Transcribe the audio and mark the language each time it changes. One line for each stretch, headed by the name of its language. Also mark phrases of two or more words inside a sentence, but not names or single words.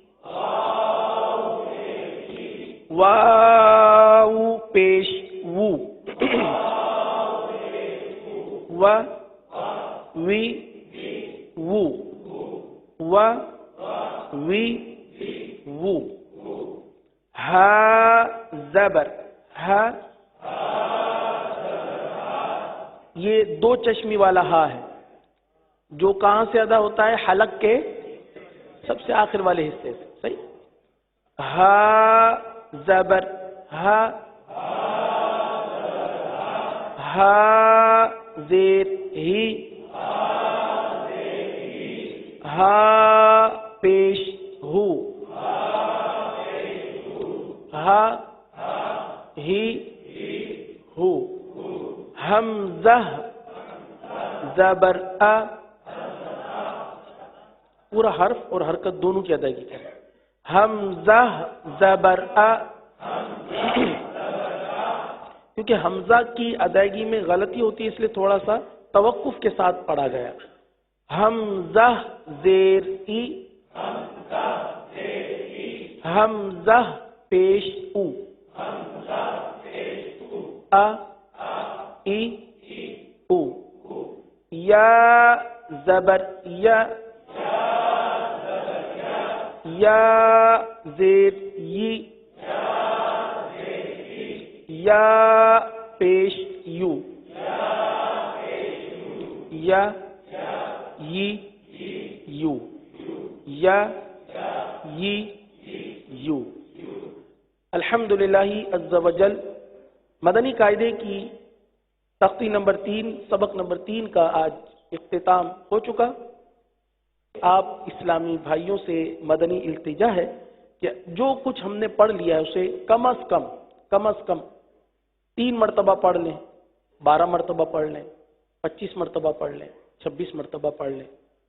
Urdu: واو پیش وو، و وی وو، و وی وو، ہا زبر ہا، یہ دو چشمی والا ہا ہے جو کہاں سے ادا ہوتا ہے؟ حلق کے سب سے آخر والے حصے سے، صحیح، ہا زبر ہا، ہا زیر ہی، ہا پیش ہو، ہا ہی ہو، حمزہ زبر آ، پورا حرف اور حرکت دونوں کی ادائیگی کریں، حمزہ زبر آ، کیونکہ حمزہ کی ادائیگی میں غلطی ہوتی ہے اس لیے تھوڑا سا توقف کے ساتھ پڑھا گیا، حمزہ زیر ای، حمزہ پیش او، آ ای او، یا زبر یا، یا زیر یی، یا پیش یو، یا یی یو، یا یی یو۔
Arabic: الحمدللہ عز و جل
Urdu: مدنی قاعدے کی تختی نمبر 3 سبق نمبر 3 کا آج اختتام ہو چکا۔ آپ اسلامی بھائیوں سے مدنی التجا ہے کہ جو کچھ ہم نے پڑھ لیا ہے اسے کم از کم 3 مرتبہ پڑھ لیں، 12 مرتبہ پڑھ لیں، 25 مرتبہ پڑھ لیں، 26 مرتبہ پڑھ لیں۔